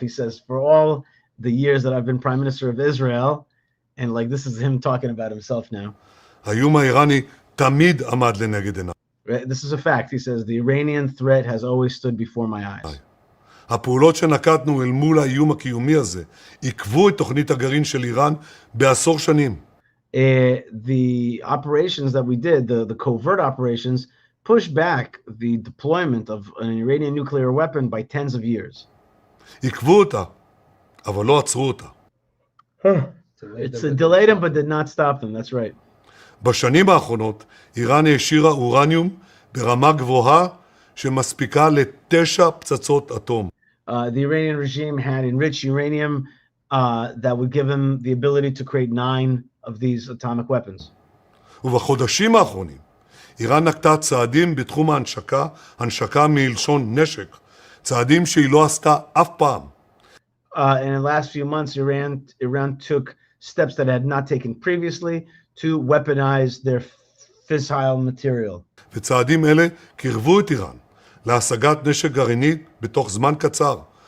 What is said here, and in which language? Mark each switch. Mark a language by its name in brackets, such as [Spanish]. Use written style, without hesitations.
[English] He says, for all the years that I've been Prime Minister of Israel, and like this is him talking about himself now. [Hebrew] האיום האיראני תמיד עמד לנגד עיניי. [English] This is a fact. He says, the Iranian threat has always stood before my eyes. [Hebrew] הפעולות שנקטנו אל מול האיום הקיומי הזה עיכבו את תוכנית הגרעין של איראן בעשור שנים. [English] The operations that we did, the covert operations, pushed back the deployment of an Iranian nuclear weapon by tens of years. [Hebrew] עיכבו אותה, אבל לא עצרו אותה. [English] It's delayed them, but did not stop them. That's right. [Hebrew] בשנים האחרונות איראן העשירה אורניום ברמה גבוהה שמספיקה ל9 פצצות אטום. [English] The Iranian regime had enriched uranium that would give them the ability to create 9 of these atomic weapons. [Hebrew] ובחודשים האחרונים איראן נקטה צעדים בתחום ההנשקה, הנשקה מלשון נשק, צעדים שהיא לא עשתה אף פעם. [English] And in the last few months, Iran took steps that it had not taken previously to weaponize their fissile material. [Hebrew] וצעדים אלה קרבו את איראן להשגת נשק גרעיני בתוך זמן קצר.